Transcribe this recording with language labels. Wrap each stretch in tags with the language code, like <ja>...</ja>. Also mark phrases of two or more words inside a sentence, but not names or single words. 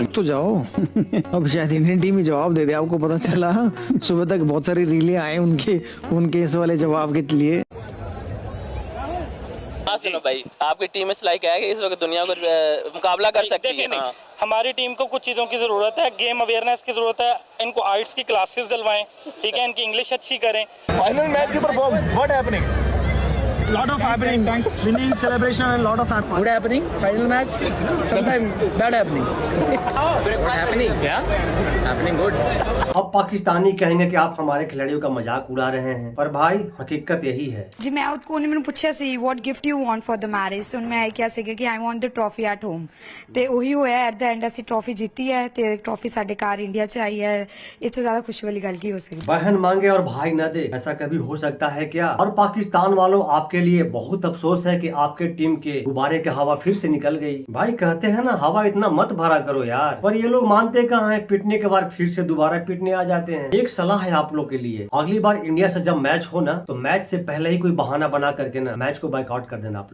<hi>तो जाओ अब शायद इंडियन टीम ही जवाब दे दे। आपको पता चला सुबह तक बहुत सारी रीलें आए उनके इस वाले जवाब के लिए। हाँ सुनो भाई, आपकी टीम में लाइक है कि इस वक्त दुनिया को मुकाबला कर सकती है? हाँ। हमारी टीम को कुछ चीज़ों की ज़रूरत है,</hi> <en>game awareness</en> <hi>की ज़रूरत है, इनको आर्ट्स की क्लासेस दिलवाएं, ठीक है, इनकी इंग्लिश अच्छी करें।</hi> <en>final match के perform what happening? lot of happening, winning celebration and lot of happening. Good happening, final match, sometimes bad happening. Happening, yeah, happening good.</en> <hi>अब पाकिस्तानी कहेंगे कि आप हमारे खिलाड़ियों का मजाक उड़ा रहे हैं, पर भाई हकीकत यही है जी। मैं</hi> <pa>ਉਹਨੇ ਮੈਨੂੰ ਪੁੱਛਿਆ ਸੀ</pa> <en>what gift you want for the marriage,</en> <pa>ਤੇ ਮੈਂ ਇਹ ਕਿਹਾ ਸੀਗਾ ਕਿ</pa> <en>I want the trophy at home,</en> <pa>ਤੇ ਉਹੀ ਹੋਇਆ।</pa> <en>at the end</en> <pa>ਅਸੀਂ ਟਰੋਫੀ ਜਿੱਤੀ ਹੈ ਤੇ ਟਰੋਫੀ ਸਾਡੇ ਘਰ ਇੰਡੀਆ 'ਚ ਆਈ ਹੈ। ਇਸ ਤੋਂ ਜ਼ਿਆਦਾ ਖੁਸ਼ੀ ਵਾਲੀ ਗੱਲ ਕੀ ਹੋ ਸਕਦੀ?</pa> <hi>बहन मांगे और भाई न दे, ऐसा कभी हो सकता है क्या? और पाकिस्तान वालों, आपके लिए बहुत अफसोस है कि आपके टीम के गुब्बारे की हवा फिर से निकल गई। भाई कहते हैं ना, हवा इतना मत भरा करो यार, पर ये लोग मानते कहाँ हैं। पिटने के बाद फिर से दोबारा पिटने आ जाते हैं। एक सलाह है आप लोग के लिए, अगली बार इंडिया से जब मैच हो ना, तो मैच से पहले ही कोई बहाना बना करके ना मैच को बाइकआउट कर देना आप लोग।</hi>